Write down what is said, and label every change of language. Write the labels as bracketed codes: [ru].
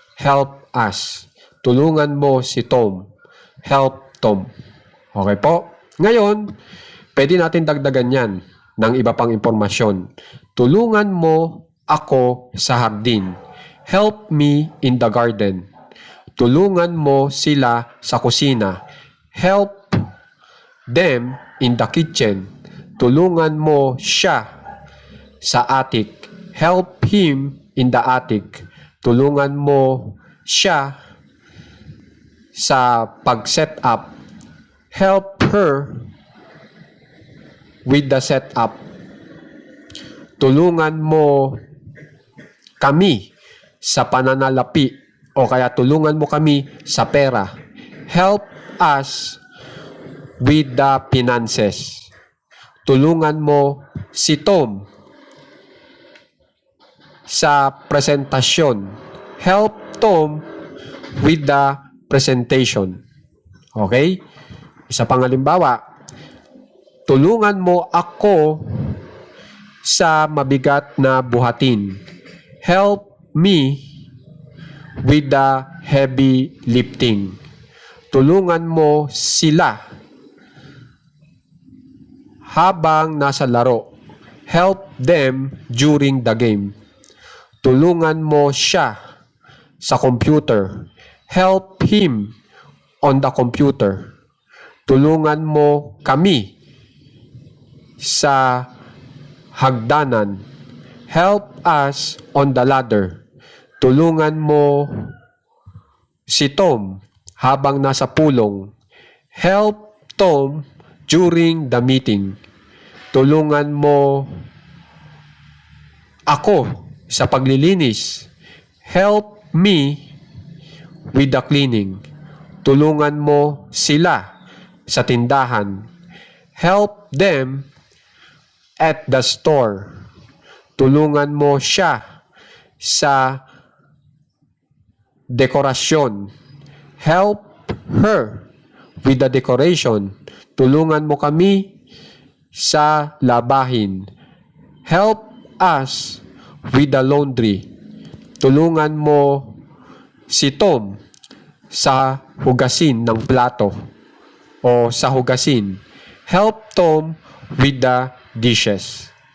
[en] Help us. [tl] Tulungan mo si Tom. [en] Help Tom. Okay po? [tl] Ngayon, pwede natin dagdagan yan ng iba pang impormasyon. Tulungan mo ako sa hardin. [en] Help me in the garden. [tl] Tulungan mo sila sa kusina. [en] Help them in the kitchen. [tl] Tulungan mo siya sa attic. [en] Help him in the attic. [tl] Tulungan mo siya sa pag-set up. [en] Help her with the setup. [tl] Tulungan mo kami sa pananalapi o kaya tulungan mo kami sa pera. [en] Help us with the finances. [tl] Tulungan mo si Tom sa presentasyon. [en] Help Tom with the presentation. Okay? [tl] Isa pang halimbawa, tulungan mo ako sa mabigat na buhatin. [en] Help me with the heavy lifting. [tl] Tulungan mo sila habang nasa laro. [en] Help them during the game. [tl] Tulungan mo siya sa computer. [en] Help him on the computer. [tl] Tulungan mo kami sa hagdanan. [en] Help us on the ladder. [tl] Tulungan mo si Tom habang nasa pulong. [en] Help Tom during the meeting. [tl] Tulungan mo ako sa paglilinis. [en] Help me with the cleaning. [tl] Tulungan mo sila sa tindahan. [en] Help them at the store. [tl] Tulungan mo siya sa dekorasyon. [en] Help her with the decoration. [tl] Tulungan mo kami sa labahin. [en] Help us with the laundry. [tl] Tulungan mo si Tom sa hugasin ng plato o sa hugasin. [en] Help Tom with the dishes.